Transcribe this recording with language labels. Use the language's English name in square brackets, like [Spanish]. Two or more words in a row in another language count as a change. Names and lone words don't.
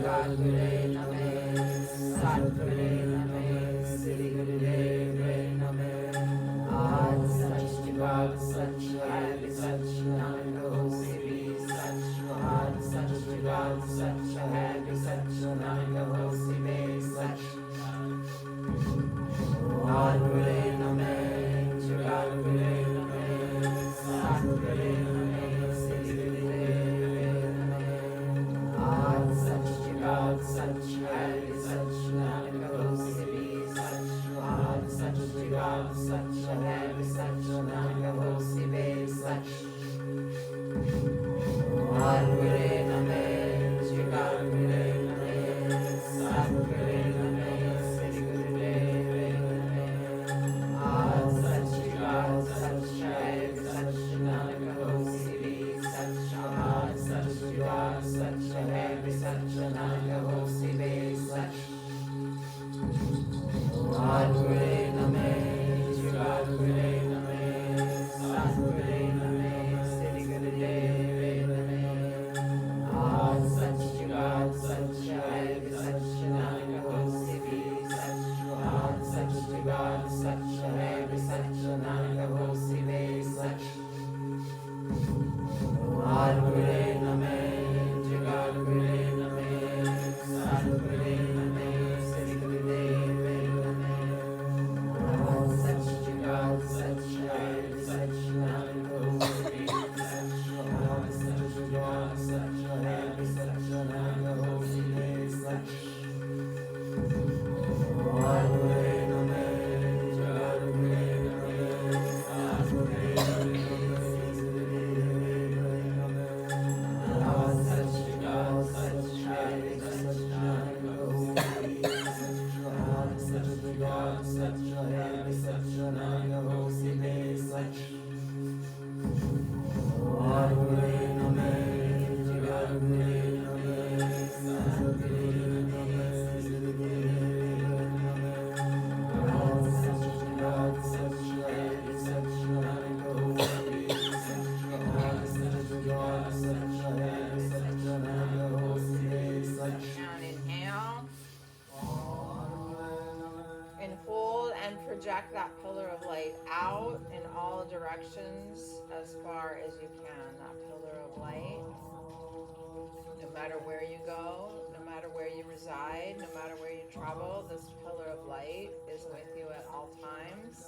[Punjabi] ਜੁਗਾਦਿ ਗੁਰਏ ਨਮਹ, ਆਦਿ ਗੁਰਏ ਨਮਹ, ਸਿਰੀ ਗੁਰੂ ਦੇਵਏ ਨਮਹ, ਆਦਿ ਸਚੁ ਜੁਗਾਦਿ ਸਚੁ, ਆਦਿ ਸਚੁ, ਨਾਨਕ ਹੋਸੀ ਭੀ ਸਚੁ, ਆਦਿ ਸਚੁ ਜੁਗਾਦਿ ਸਚੁ, ਆਦਿ ਸਚੁ, ਨਾਨਕ ਹੋਸੀ ਭੀ ਸਚੁ. ਆਦਿ ਗੁਰਏ ਨਮਹ, ਜੁਗਾਦਿ ਗੁਰਏ ਨਮਹ, ਆਦਿ ਗੁਰਏ ਨਮਹ, ਸਿਰੀ ਗੁਰੂ ਦੇਵਏ ਨਮਹ, ਆਦਿ ਸਚੁ ਜੁਗਾਦਿ ਸਚੁ, ਆਦਿ ਸਚੁ, ਨਾਨਕ ਹੋਸੀ ਭੀ ਸਚੁ, ਆਦਿ ਸਚੁ ਜੁਗਾਦਿ ਸਚੁ, ਆਦਿ ਸਚੁ, ਨਾਨਕ ਹੋਸੀ ਭੀ ਸਚੁ. ਆਦਿ ਗੁਰਏ ਨਮਹ, ਜੁਗਾਦਿ ਗੁਰਏ ਨਮਹ, ਆਦਿ ਗੁਰਏ ਨਮਹ, ਸਿਰੀ ਗੁਰੂ ਦੇਵਏ ਨਮਹ, ਆਦਿ ਸਚੁ ਜੁਗਾਦਿ ਸਚੁ, ਆਦਿ ਸਚੁ, ਨਾਨਕ ਹੋਸੀ ਭੀ ਸਚੁ, ਆਦਿ ਸਚੁ ਜੁਗਾਦਿ ਸਚੁ, ਆਦਿ ਸਚੁ, ਨਾਨਕ ਹੋਸੀ ਭੀ ਸਚੁ. ਆਦਿ ਗੁਰਏ ਨਮਹ, ਜੁਗਾਦਿ ਗੁਰਏ ਨਮਹ, ਆਦਿ ਗੁਰਏ ਨਮਹ, ਸਿਰੀ ਗੁਰੂ ਦੇਵਏ ਨਮਹ, ਆਦਿ ਸਚੁ ਜੁਗਾਦਿ ਸਚੁ, ਆਦਿ ਸਚੁ, ਨਾਨਕ ਹੋਸੀ ਭੀ ਸਚੁ, ਆਦਿ ਸਚੁ ਜੁਗਾਦਿ ਸਚੁ, ਆਦਿ ਸਚੁ, ਨਾਨਕ ਹੋਸੀ ਭੀ ਸਚੁ. ਆਦਿ ਗੁਰਏ ਨਮਹ, ਜੁਗਾਦਿ ਗੁਰਏ ਨਮਹ, ਆਦਿ ਗੁਰਏ ਨਮਹ, ਸਿਰੀ ਗੁਰੂ ਦੇਵਏ ਨਮਹ, ਆਦਿ ਸਚੁ ਜੁਗਾਦਿ ਸਚੁ, ਆਦਿ ਸਚੁ, ਨਾਨਕ ਹੋਸੀ ਭੀ ਸਚੁ, ਆਦਿ ਸਚੁ ਜੁਗਾਦਿ ਸਚੁ, ਆਦਿ ਸਚੁ, ਨਾਨਕ ਹੋਸੀ ਭੀ ਸਚੁ. ਆਦਿ ਗੁਰਏ ਨਮਹ, ਜੁਗਾਦਿ ਗੁਰਏ ਨਮਹ, ਆਦਿ ਗੁਰਏ ਨਮਹ, ਸਿਰੀ ਗੁਰੂ ਦੇਵਏ ਨਮਹ, ਆਦਿ ਸਚੁ ਜੁਗਾਦਿ ਸਚੁ, ਆਦਿ ਸਚੁ, ਨਾਨਕ ਹੋਸੀ ਭੀ ਸਚੁ, ਆਦਿ ਸਚੁ ਜੁਗਾਦਿ ਸਚੁ, ਆਦਿ ਸਚੁ, ਨਾਨਕ ਹੋਸੀ ਭੀ ਸਚੁ. ਆਦਿ ਗੁਰਏ ਨਮਹ, ਜੁਗਾਦਿ ਗੁਰਏ ਨਮਹ, ਆਦਿ ਗੁਰਏ ਨਮਹ, ਸਿਰੀ ਗੁਰੂ ਦੇਵਏ ਨਮਹ, ਆਦਿ ਸਚੁ ਜੁਗਾਦਿ ਸਚੁ, ਆਦਿ ਸਚੁ, ਨਾਨਕ ਹੋਸੀ ਭੀ ਸਚੁ, ਆਦਿ ਸਚੁ ਜੁਗਾਦਿ ਸਚੁ, ਆਦਿ ਸਚੁ, ਨਾਨਕ ਹੋਸੀ ਭੀ ਸਚੁ. [English] And inhale. And hold and project that pillar of light out in all directions as far as you can. That pillar of light. No matter where you go, no matter where you reside, no matter where you travel, this pillar of light is with you at all times.